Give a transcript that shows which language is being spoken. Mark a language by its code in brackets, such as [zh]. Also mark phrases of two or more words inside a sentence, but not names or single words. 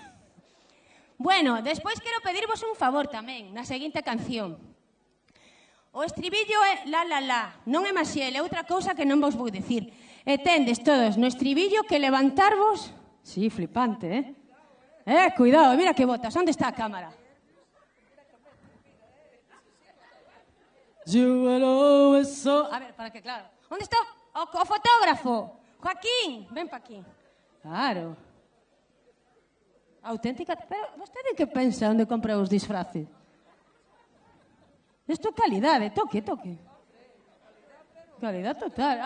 [gl] Bueno, despois quero pedirvos un favor tamén, na seguinte canción. O estribillo é la la la. Non é Maxiel, é outra cousa que non vos vou dicir. E tendes todos no estribillo que levantarvos... Sí, flipante, cuidado, mira que botas. Onde está a cámara? [en] You will always so... [gl] A ver, para que claro. Onde está o fotógrafo? Joaquín, ven pa aquí. Claro. Auténtica... Pero vostede que pensa onde compra os disfraces? Isto é calidade, toque. Calidade total.